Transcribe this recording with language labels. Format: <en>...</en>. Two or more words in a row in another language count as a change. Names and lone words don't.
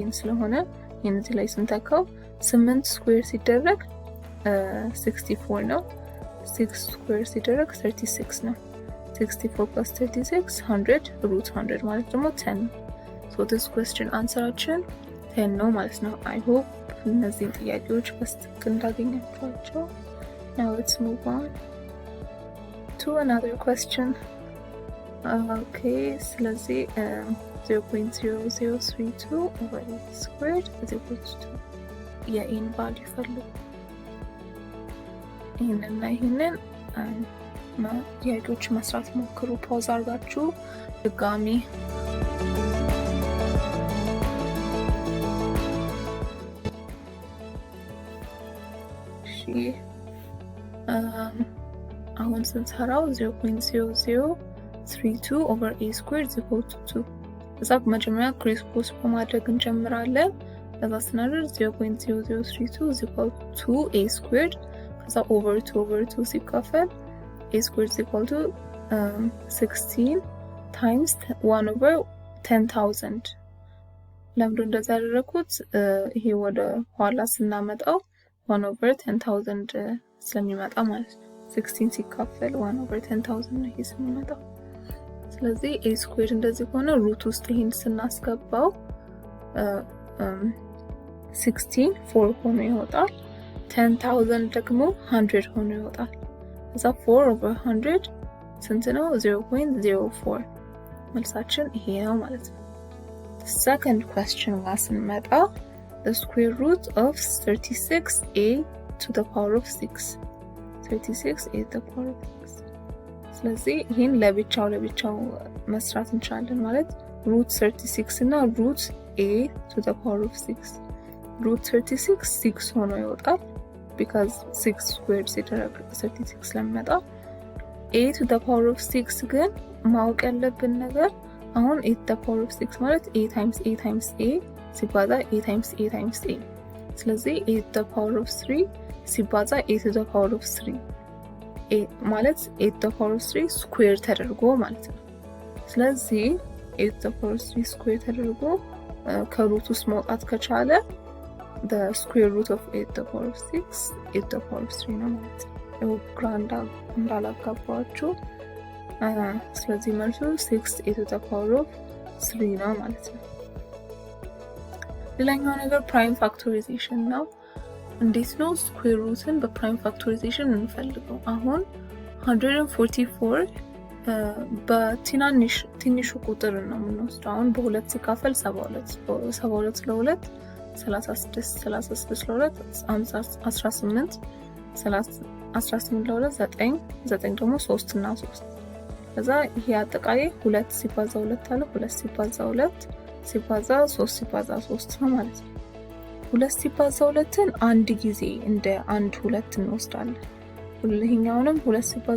<am>ስለሆነ ይሄን እዚህ ላይ ስንተካው 8 ስኩዌር ሲደረግ 64 ነው 6 ስኩዌር ሲደረግ 36 ነው 64 plus 36 100 root 100 ማለት ደግሞ 10</am> <en>so this question</en> <am>answeraችን 10 ነው ማለት ነው</am> <en>I hope</en> <am>እነዚህን ጥያቄዎች በስትክክል እንዳገኛችኋቸው</am> <en>now let's move on to another question okay</en> <am>ስለዚህ 0.0032</am> <en>over a squared is equal to</en> <am>የn value ፈልጉ ይሄንን ጥያቄዎች መስራት ሞክሩ ፖዝ አድርጋችሁ ድጋሚ አሁን ስንሰራው 0.0032</am> <en>over a squared is equal to 2</en> <am>እዛ መጀመሪያ</am> <en>criss cross</en> <am>በማድረግ እንጀምራለን ከዛ ስናደርግ 0.0032</am> <en>is equal to a squared</en> <am>ከዛ</am> <en>over 2</en> <am>ሲካፈል</am> <en>a squared is equal to 16 times 1 over 10,000</en> <am>ለምንድነው እንደዛ ያደረኩት ይሄ ወደ ኋላ ስናመጣው</am> <en>1 over 10,000</en> <am>ስለሚመጣ ማለት 16 ሲካፈል</am> <en>1 over 10,000</en> <am>ነው ይሄ ስለሚመጣው ስለዚህ</am> <en>a squared</en> <am>እንደዚህ ሆነ ሩት ውስጥ ይሄን ስናስገባው 16 4 ሆኖ ይወጣል 10,000 ደግሞ 100 ሆኖ ይወጣል ከዛ</am> <en>4 over 100</en> <am>ስንት ነው 0.04 መልሳችን ይሄ ነው ማለት ነው</am> <en>the second question</en> <am>ጋር ስንመጣ</am> <en>the square root of 36a to the power of 6</en> <am>36a to the power of 6 ስለዚህ ይሄን ለብቻው መስራት እንችላለን ማለት root 36 እና</am> <en>root a to the power of 6 root 36</en> <am>6 ሆኖ ይወጣል</am> <en>because 6 squared</en> <am>ሲደረግ 36 ስለሚመጣ</am> <en>a to the power of 6</en> <am>ግን ማወቅ ያለብን ነገር አሁን</am> <en>a to the power of 6 ማለት a times a times a ሲባዛ a times a times a ስለዚህ a to the power of 3 ሲባዛ a to the power of 3 a ማለት a to the power of 3 square</en> <am>ተደርጎ ማለት ነው ስለዚህ</am> <en>a to the power of 3 square</en> <am>ተደርጎ ከሩት ውስጥ መውጣት ከቻለ</am> <en>the square root of a to the power of 6 a to the power of 3</en> <am>ነው ማለት ነው ግራንድ እንዳላጋባችሁ ስለዚህ መልሱ</am> <en>6 a to the power of 3</en> <am>ነው ማለት ነው ሌላኛው ነገር</am> <en>prime factorization</en> <am>ነው እንዴት ነው</am> <en>square root prime factorization</en> <am>እንፈልገው አሁን 144 በትንሹ ቁጥር ነው የምንወስደው አሁን በሁለት ሲካፈል 72 ለ2 36 ለ2 18 18 ለ2 9 ደግሞ 3 እና 3 ከዛ ይሄ አጠቃላይ 2 ሲባዛ 2 አለ 2 ሲባዛ 2 ሲባዛ 3 ሲባዛ 3 ነው ማለት ነው 2 ሲባዛ 2ን አንድ ጊዜ እንደ አንድ 2 እንወስዳለን ሁለኛውንም 2 ሲባዛ</am>